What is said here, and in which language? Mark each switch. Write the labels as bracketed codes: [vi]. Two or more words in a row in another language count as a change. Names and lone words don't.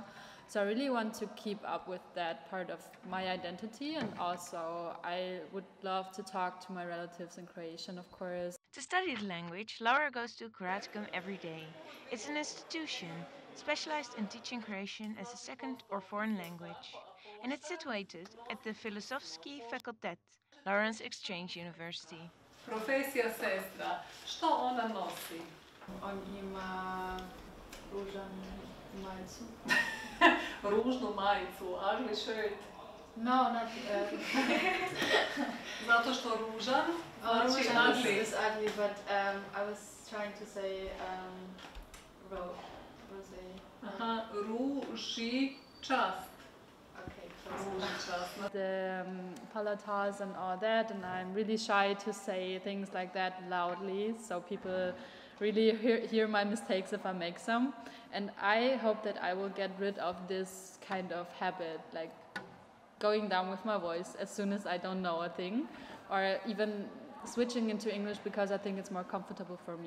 [en] So I really want to keep up with that part of my identity, and also I would love to talk to my relatives in Croatian, of course. To study the language, Laura goes to Croaticum every day. It's an institution specialized in teaching Croatian as a second or foreign language, and it's situated at the Filozofski Fakultet, Lawrence Exchange University. [hr] Profesija sestra, što ona nosi? On ima ružan majicu. Ružnu majicu, [en] ugly shirt. No, not [hr] Zato što ružan, znači ružan [en] ugly. is ugly, but I was trying to say rosé. [hr] Aha, ruži čast. [en] The palatas and all that, and I'm really shy to say things like that loudly, so people really hear my mistakes if I make some. And I hope that I will get rid of this kind of habit, like going down with my voice as soon as I don't know a thing, or even switching into English because I think it's more comfortable for me.